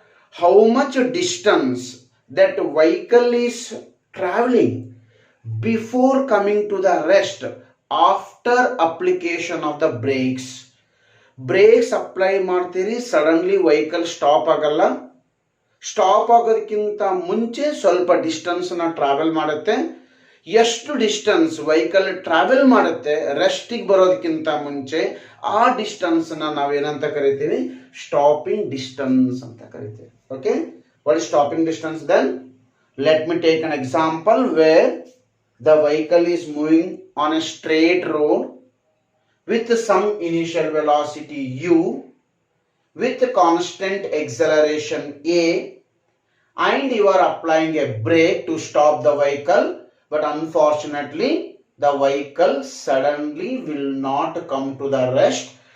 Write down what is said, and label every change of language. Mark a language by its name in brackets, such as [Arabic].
[English] How much distance that vehicle is traveling before coming to the rest after application of the brakes? [Kannada] Brakes apply ಮಾಡ್ತೀರಿ, suddenly vehicle stop ಆಗಲ್ಲ. Stop ಆಗೋದಕ್ಕಿಂತ ಮುಂಚೆ ಸ್ವಲ್ಪ distance ನ travel ಮಾಡುತ್ತೆ. ಎಷ್ಟು distance vehicle travel ಮಾಡುತ್ತೆ ರೆಸ್ಟಿಗೆ ಬರೋದಕ್ಕಿಂತ ಮುಂಚೆ, ಆ ಡಿಸ್ಟೆನ್ಸ್ ನಾವೇನಂತ ಕರಿತೀವಿ? ಸ್ಟಾಪಿಂಗ್ ಡಿಸ್ಟೆನ್ಸ್ ಅಂತ ಕರಿತೀವಿ. Okay, [English] What is stopping distance? [Kannada] Then let me take an example wear the vehicle is moving on A straight road [English] with some initial velocity u, with constant acceleration a, and you are applying a brake to stop the vehicle, but unfortunately the vehicle suddenly will not come to the rest.